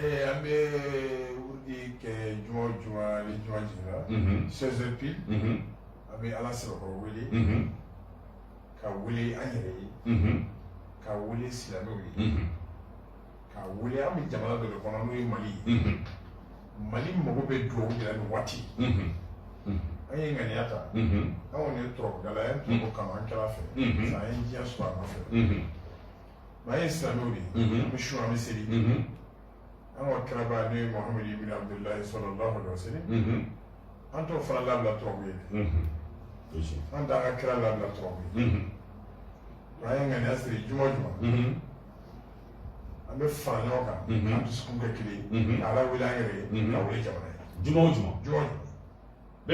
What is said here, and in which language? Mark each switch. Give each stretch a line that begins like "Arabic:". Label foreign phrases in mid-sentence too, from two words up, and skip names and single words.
Bambara: an bɛ wurudi kɛ juma o juma ni juma jiginna 16h pile an bɛ ala sabakɔrɔ wele ka wele an yɛrɛ ye ka wele silamɛw ye ka wele an bɛ jamana dɔ de kɔnɔ n'o ye Mali ye Mali mago bɛ duwawu de la nin waati an ye ŋaniya ta an kɔni ye turabudala an ye turabu kanu an kɛra fɛ an ye diɲɛ sɔrɔ a nɔfɛ mɛ an ye silamɛw de ye an bɛ su an bɛ seli an ka kiraba n'o ye Muhamadu ibn Abdullahi
Arabic: صلى الله عليه وسلم
Bambara: an t'o fana labila turabu ye an t'an ka kira labila turabu ye an ye ŋaniya siri juma o juma an bɛ fara ɲɔgɔn kan an dusukun kɛ kelen ka ala wele an yɛrɛ ye ka wele jamana ye juma o juma bɛɛ